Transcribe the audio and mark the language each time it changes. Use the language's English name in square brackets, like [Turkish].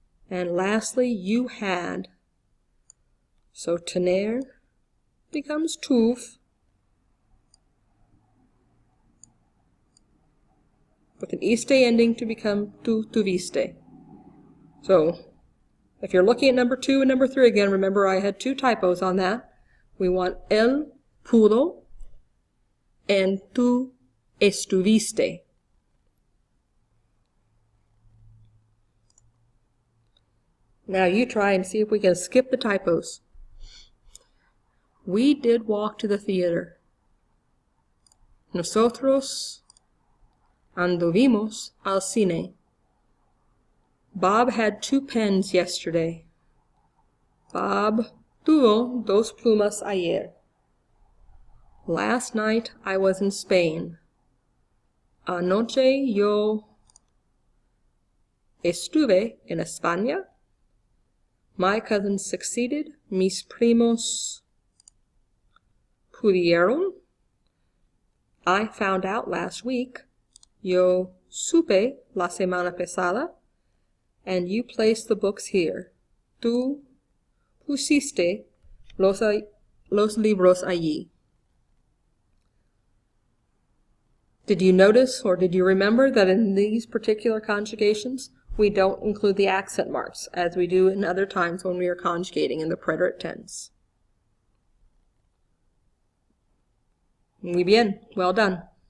[English] And lastly, you had. So tener becomes tuv with an iste ending to become tú tuviste. So if you're looking at number 2 and number 3 again, remember I had 2 typos on that. We want [Spanish] él pudo [English] and [Spanish] tú estuviste. [English] Now you try and see if we can skip the typos. We did walk to the theater. [Spanish] Nosotros anduvimos al cine. [English] Bob had 2 pens yesterday. [Spanish] Bob tuvo 2 plumas ayer. [English] Last night I was in Spain. [Spanish] Anoche yo estuve en España. [English] My cousins succeeded. [Spanish] Mis primos pudieron. [English] I found out last week. [Spanish] Yo supe la semana pasada. [English] And you place the books here. [Spanish] Tú pusiste los libros allí. [English] Did you notice or did you remember that in these particular conjugations, we don't include the accent marks as we do in other times when we are conjugating in the preterite tense? [Spanish] Muy bien, [English] well done.